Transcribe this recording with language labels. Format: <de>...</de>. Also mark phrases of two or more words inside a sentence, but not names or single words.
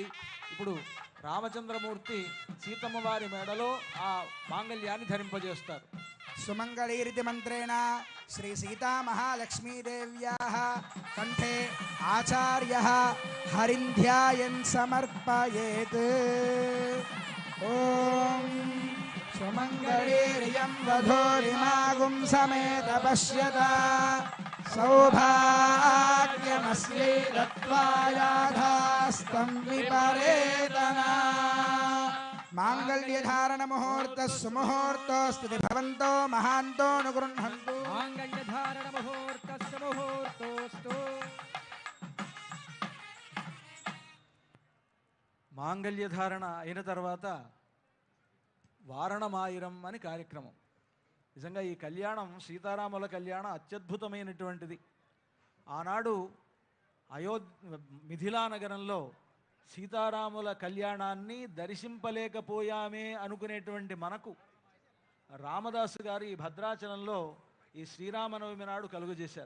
<te>ఇప్పుడు రామచంద్రమూర్తి సీతమ్మ వారి మెడలో ఆ మాంగళ్యాన్ని ధరింపజేస్తారు.</te> <sa>సుమంగళీరితి మంత్రేణ శ్రీ సీతామహాలక్ష్మీదేవ్యాః కంఠే ఆచార్యః హరిం ధ్యాయన్ సమర్పయేత్. ఓం धियं वधूरिमागुं समेत पश्यत सौभाग्यमस्यै दत्त्वा याधास्तं विपरेतना मांगल्यधारण मुहूर्त सुमुहूर्तोऽस्तु भवन्तो महान्तो अनुगृह्णन्तु मांगल्यधारण मुहूर्तस्य मुहूर्तोऽस्तु</sa> <te>మాంగళ్యధారణ అయిన తర్వాత వారణమాయిరం అని కార్యక్రమం. నిజంగా ఈ కళ్యాణం సీతారాముల కళ్యాణం అత్యద్భుతమైనటువంటిది. ఆనాడు మిథిలా నగరంలో సీతారాముల కళ్యాణాన్ని దర్శింపలేకపోయామే అనుకునేటువంటి మనకు రామదాసు గారు ఈ భద్రాచలంలో ఈ శ్రీరామనవమి నాడు కలుగజేశారు.</te>